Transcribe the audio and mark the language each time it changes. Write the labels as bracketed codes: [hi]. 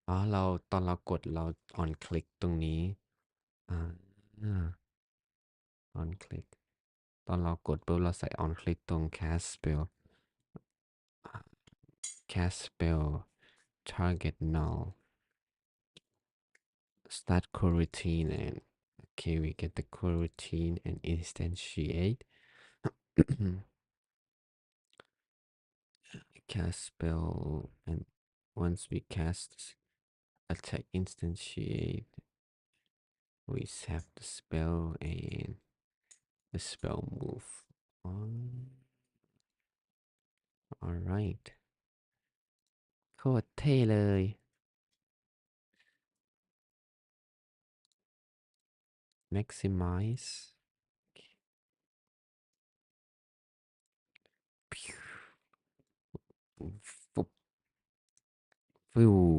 [th] เราตอนเรากดเรา on click ตรงนี้อ่า on click ตอนเรากดปุ๊บเราใส่ on click ตรง cast spell target null [en] start coroutine and okay, we get the coroutine and instantiate. Cast spell, and once we cast attack instantiate, we have the spell and the spell move on. [th] Alright โคตรเท่เลย maximize ฟุบฟิว